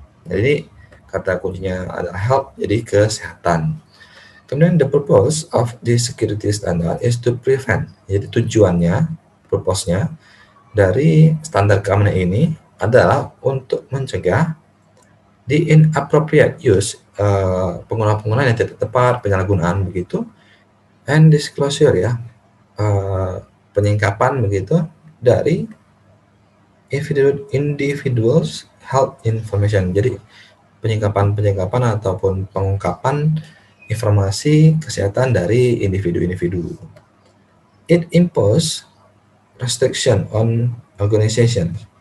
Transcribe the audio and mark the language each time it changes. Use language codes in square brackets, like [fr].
[id] Jadi kata kuncinya adalah health, jadi kesehatan. Kemudian [en] the purpose of the security standard is to prevent. [id] Jadi tujuannya, purpose-nya dari standar keamanan ini adalah untuk mencegah [en] the inappropriate use, [id] penggunaan-penggunaan yang tidak tepat, penyalahgunaan begitu, [en] and disclosure [id] ya, penyingkapan begitu dari [en] individuals health information. [id] Jadi penyingkapan ataupun pengungkapan informasi kesehatan dari individu-individu. [en] It impose restriction on organization.